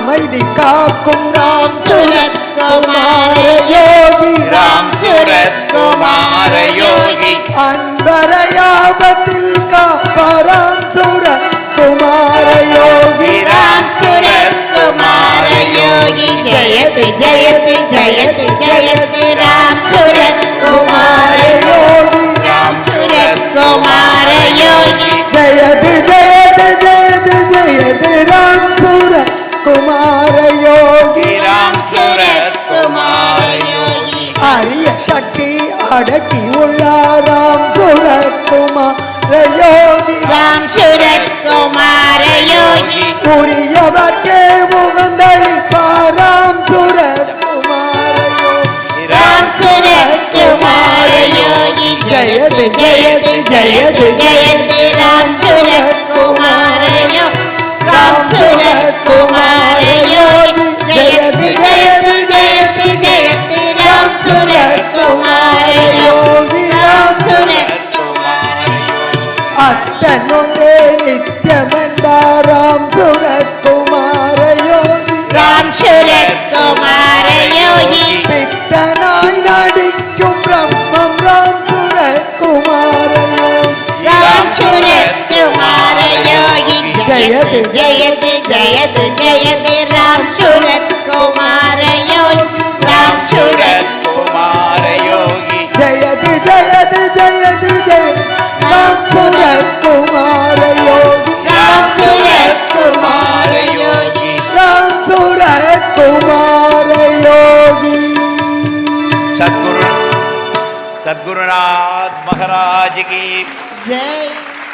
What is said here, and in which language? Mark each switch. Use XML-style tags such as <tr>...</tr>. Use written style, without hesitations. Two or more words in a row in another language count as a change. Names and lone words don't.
<ta>அமைதி காக்கும் ராம் சூரத் குமார யோகி ராம் சூரத் குமார யோகி அன்பரையாபத்தில் காப்பாராம் சூரத் குமார யோகி</ta> <sa>राम सूरत कुमार योगी जयति जयति जयति जयति राम सूरत कुमार யோகி ராம் सूरत कुमार योगी जयतु जयतु जयतु जयतु राम सूरत कुमार योगी ராம் சூரத் குமார யோகி</sa> <ta>அரிய சக்தி அடக்கி உள்ளார் ராம் சூரத் குமார யோகி राम सूरत कुमार योगी உரியவர்க்கே உகந்தளிப்பார் ராம் சூரத் குமார யோகி</ta> <sa>राम सूरत कुमार योगी जयति जयति जयति जयति राम सूरत कुमार योगी राम सूरत कुमार योगी जयति जयति जयति जयति राम सूरत कुमार योगी राम सूरत</sa> <ta>அத்தனொன்றே நித்தியமென்பார் ராம் சூரத் குமார யோகி राम सूरत कुमार योगी பித்தனாய் நடிக்கும் பிரம்மம் ராம் சூரத் குமார யோகி</ta> <sa>राम सूरत कुमार योगी जयति जयति जयति जयति राम सूरत कुमार योगी राम सूरत குமார யோகி जयतु जयतु जयतु जयतु राम सूरत कुमार योगी राम सूरत कुमार योगी ராம் சூரத் குமார யோகி</sa> <hi>सद्गुरुनाथ महाराज की जय</hi>